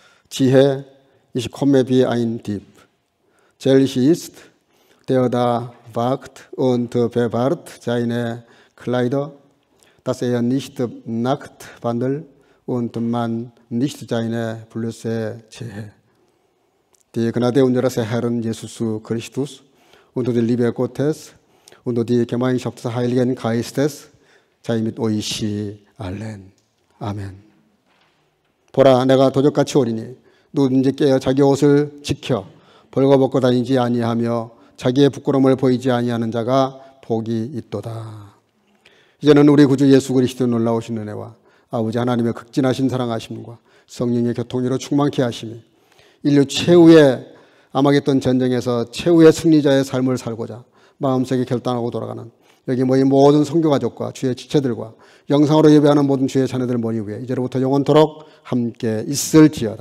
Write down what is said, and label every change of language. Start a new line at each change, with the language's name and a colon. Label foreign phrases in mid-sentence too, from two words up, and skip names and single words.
Korean: 지혜,
German: ich komme wie ein Dieb. Selbst ist, der da wagt und bewahrt seine Kleider, dass nicht nackt wandelt und man nicht seine Blöße sehe. Die Gnade unseres Herrn Jesus Christus und die Liebe Gottes und die Gemeinschaft des Heiligen Geistes sei mit euch allen.
Korean: 아멘. 보라, 내가 도적같이 오리니 누구든지 깨어 자기 옷을 지켜 벌거벗고 다니지 아니하며 자기의 부끄러움을 보이지 아니하는 자가 복이 있도다. 이제는 우리 구주 예수 그리스도의 놀라우신 은혜와 아버지 하나님의 극진하신 사랑하심과 성령의 교통으로 충만케 하심이 인류 최후의 아마겟돈 전쟁에서 최후의 승리자의 삶을 살고자 마음속에 결단하고 돌아가는 여기 모인 모든 선교가족과 주의 지체들과 영상으로 예배하는 모든 주의 자녀들 머리 위에 이제로부터 영원토록 함께 있을지어다.